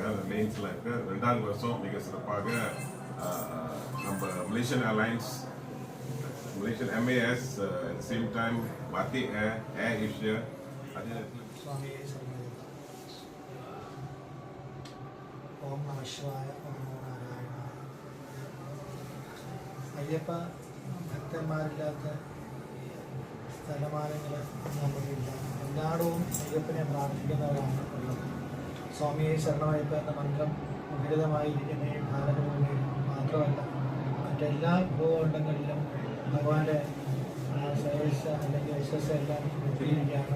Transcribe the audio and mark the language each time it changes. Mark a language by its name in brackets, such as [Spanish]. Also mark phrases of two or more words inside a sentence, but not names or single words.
[Tamil] அந்த லைன்ஸ்லாம் இருக்கு. 2வது வருஷம் மிக சிறப்பாக நம்ம மலேசியன் ஏர்லைன்ஸ், மலேசியன் MAS, [English] at the same time [Tamil] Bati Air Asia, அதே நேரத்தில் சுவாமியே சரணம். ஓம் நம சிவாய. ஓம் நம [Malayalam] അയ്യപ്പ ഭക്തന്മാരില്ലാത്ത സ്ഥലമാനങ്ങൾ നമുക്കില്ല. എല്ലായിടവും അയ്യപ്പനെ പ്രാർത്ഥിക്കുന്നവരാണ് ഉള്ളത്. സ്വാമിയെ ശരണമയ്യപ്പ എന്ന മന്ത്രം മുഖരിതമായിരിക്കുന്ന ഈ ഭാരതഭൂമിയിൽ മാത്രമല്ല മറ്റെല്ലാ ഭൂഖണ്ഡങ്ങളിലും ഭഗവാന്റെ ശ്രേയസ് അല്ലെങ്കിൽ യശസ് എല്ലാം എത്തിയിരിക്കുകയാണ്.